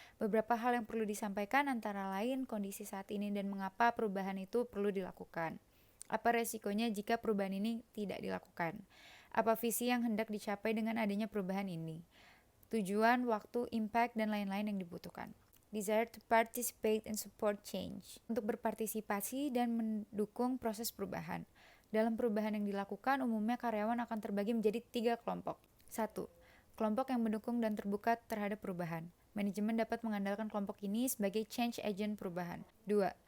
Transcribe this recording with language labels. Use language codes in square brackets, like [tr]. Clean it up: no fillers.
[id] Beberapa hal yang perlu disampaikan antara lain kondisi saat ini dan mengapa perubahan itu perlu dilakukan. Apa resikonya jika perubahan ini tidak dilakukan? Apa visi yang hendak dicapai dengan adanya perubahan ini? Tujuan, waktu, impact, dan lain-lain yang dibutuhkan. [en] Desire to participate and support change. [id] Untuk berpartisipasi dan mendukung proses perubahan. Dalam perubahan yang dilakukan, umumnya karyawan akan terbagi menjadi 3 kelompok. 1. Kelompok yang mendukung dan terbuka terhadap perubahan. Manajemen dapat mengandalkan kelompok ini sebagai change agent perubahan. 2.